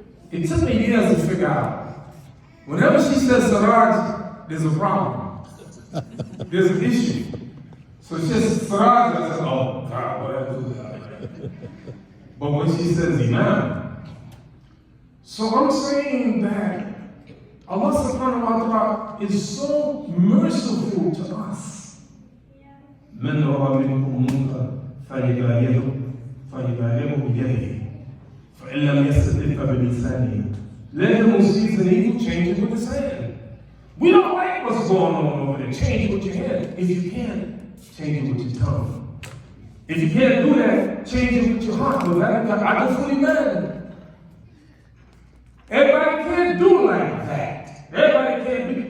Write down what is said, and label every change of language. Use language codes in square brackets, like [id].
[en] It took me years to figure out. Whenever she says Siraj, there's a problem. There's an issue. So she says Siraj, I said, oh, God, whatever. But when she says Imam, so I'm saying that Allah subhanahu wa ta'ala is so merciful to us. [ar] من رأى منكم منكرا فليغيره بيده فإن لم يستطع فبلسانه. [en] Let him who sees an evil change it with his hand. We don't like what's going on over there. Change it with your hand. If you can't, change it with your tongue. If you can't do that, change it with your heart. I don't fully man. Everybody can't do like that. Everybody can't be.